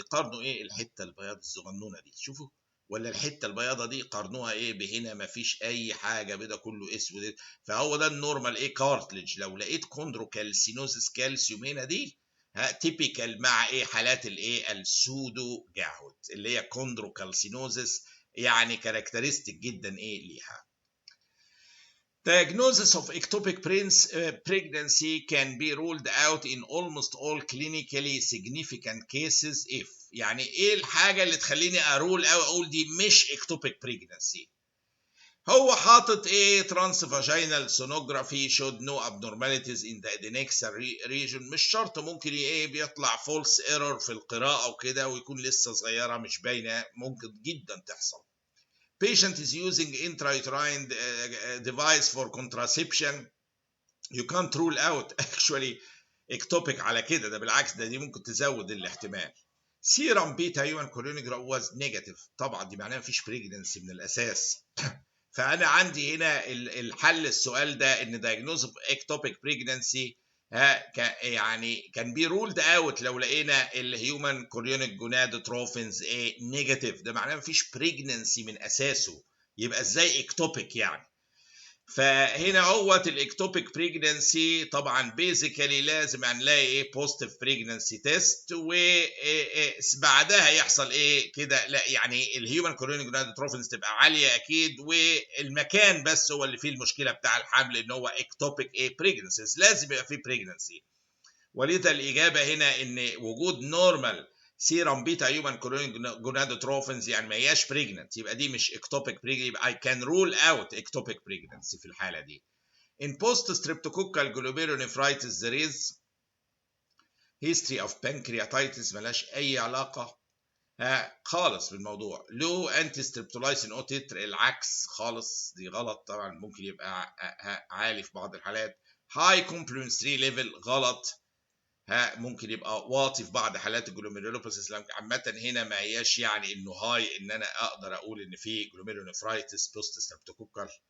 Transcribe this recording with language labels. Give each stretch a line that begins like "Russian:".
Arabic: قارنوا ايه الحته البياض الصغنونه دي شوفوا، ولا الحته البياضه دي قارنوها ايه بهنا مفيش اي حاجه بيضه كله اسود. فهو ده النورمال ايه كارتلج. لو لقيت كوندروكالسينوزس كالسيوم هنا دي تيبيكال مع ايه حالات الايه السودو جاوت اللي هي كوندروكالسينوزس، يعني كاركترستيك جدا ايه ليها.
English: Diagnosis of ectopic pregnancy can be ruled out in almost all clinically significant cases if
Arabic: يعني ايه الحاجه اللي تخليني ارول او اقول دي مش
English: ectopic pregnancy.
Arabic: هو حاطط ايه
English: transvaginal sonography showed no abnormalities in the adnexal region.
Arabic: مش شرط، ممكن ايه بيطلع false error في القراءه وكده ويكون لسه صغيره مش باينه، ممكن جدا تحصل.
English: Patient is using intrauterine device for contraception. You can't rule out actually ectopic
Arabic: على كده، ده بالعكس دي ممكن تزود الاحتمال.
English: Serum beta human chorionigram was negative.
Arabic: طبعا دي معناها مفيش pregnancy من الأساس. فأنا عندي هنا الحل السؤال ده إن diagnosis of ectopic pregnancy يعني كان بي رولد اوت لو لقينا الهيومن كوريونيك جونادوتروفينز ايه نيجاتيف، ده معناه مفيش بريجننسي من اساسه، يبقى ازاي اكتوبيك يعني. فهنا اهوت الاكتوبيك بريجننسي طبعا بيزيكالي لازم هنلاقي ايه بوزيتيف بريجننسي تيست وبعدها يحصل ايه كده، لا يعني الهيومن كوريونيك جونادوتروفينز تبقى عاليه اكيد، والمكان بس هو اللي فيه المشكله بتاع الحمل ان هو اكتوبيك ايه بريجننسيز لازم يبقى فيه بريجننسي. ولذا الاجابه هنا ان وجود نورمال سيرم بيتا هيومن جونادوتروفينز يعني ما هياش بريجننت، يبقى دي مش اكتوبيك بريجننسي، يبقى
English: I can rule out ectopic pregnancy
Arabic: في الحاله دي.
English: In post streptococcal glomerulonephritis there is history of pancreatitis
Arabic: ملاش اي علاقه خالص بالموضوع. لو انتي ستريبتولايسين او تتر العكس خالص، دي غلط طبعا، ممكن يبقى عالي في بعض الحالات. هاي كومبلمنت 3 ليفل غلط، ممكن يبقى واطي في بعض حالات الجلوميرولوباثيس. عامة هنا ما هياش يعني انه هاي ان انا اقدر اقول ان في جلوميرولونيفرايتس بوست ستريبتوكوكال.